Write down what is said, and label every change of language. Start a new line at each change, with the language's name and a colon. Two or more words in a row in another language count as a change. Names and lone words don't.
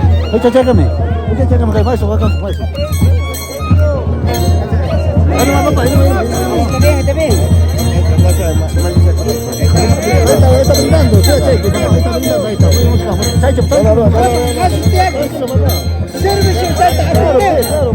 Spanish: Chécame. Chécame kayo.
Filipino: Maestro, wag kang maestro. Ano nga ba pa?
Spanish: Está bien. Está brindando. Sí, está brindando. Ahí está. Ahí está. Sirve su tata. Claro.